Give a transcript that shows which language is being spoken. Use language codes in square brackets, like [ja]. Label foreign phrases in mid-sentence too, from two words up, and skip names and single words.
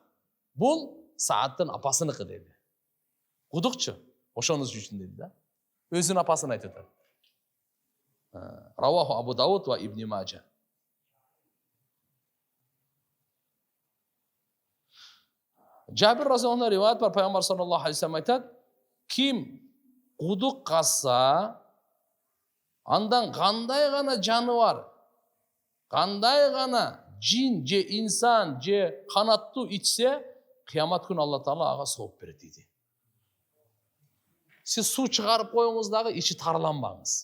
[ky] Бул Сааттын апасыныкы деди. Кудукчу ошонуз үчүн деди да. Өзүнүн апасын айтып атат. [ar] رواه أبو داود وابن ماجه. [ky] Жабир [ar] رضي الله عنه [ky] риваят бар, пайгамбар [ar] صلى الله عليه وسلم [ky] айтат: "Ким кудук казса, андан кандай гана жаныбар, кандай гана жин же инсан же канаттуу ичсе, кыямат күнү Алла Таала ага сооп берет" дейт. Сиз су чыгарып коюңуз дагы ичи тарланбаңыз.